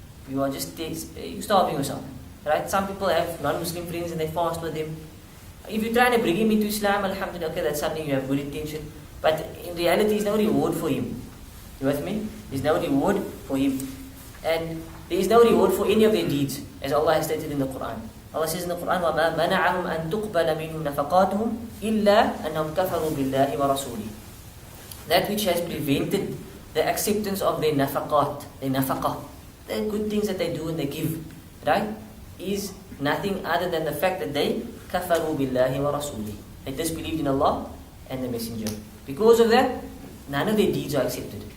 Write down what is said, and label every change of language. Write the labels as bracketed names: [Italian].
[English] You are just you're starving yourself. Right? Some people have non-Muslim friends and they fast with them. If you're trying to bring him into Islam, alhamdulillah, okay, that's something you have good intention. But in reality, there's no reward for him. You with me? There's no reward for him. And there is no reward for any of their deeds, as Allah has stated in the Quran. Allah says in the Quran, [Arabic] وَمَا مَنَعَهُمْ أَن تُقْبَلَ مِنْهُمْ نَفَقَاتُهُمْ إِلَّا أَنَّهُمْ كَفَرُوا بِاللَّهِ وَرَسُولِهِ. [English] That which has prevented the acceptance of their nafaqat, their nafaqah, the good things that they do and they give, right, is nothing other than the fact that they [Arabic] kafaru billahi wa rasulihi. [English] They disbelieved in Allah and the Messenger. Because of that, none of their deeds are accepted.